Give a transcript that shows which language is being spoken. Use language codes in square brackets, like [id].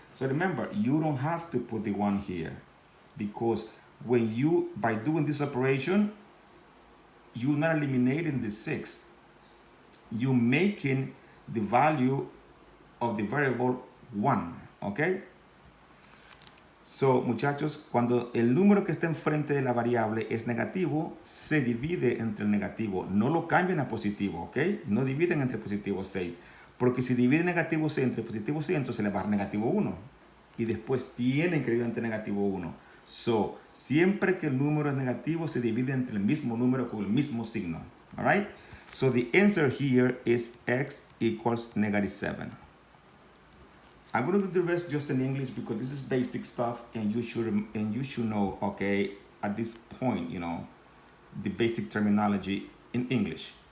[en] So remember, you don't have to put the 1 here, because when you, by doing this operation, you're not eliminating the 6. You're making the value of the variable 1, okay? [es] So, muchachos, cuando el número que está enfrente de la variable es negativo, se divide entre el negativo. No lo cambian a positivo, ¿ok? No dividen entre positivo 6. Porque si dividen negativo 6 entre positivo 6, entonces le va a dar negativo 1. Y después tienen que dividir entre negativo 1. So, siempre que el número es negativo, se divide entre el mismo número con el mismo signo. [en] All right? So, the answer here is x equals negative 7. I'm gonna do the rest just in English because this is basic stuff, and you should know, okay, at this point, you know, the basic terminology in English.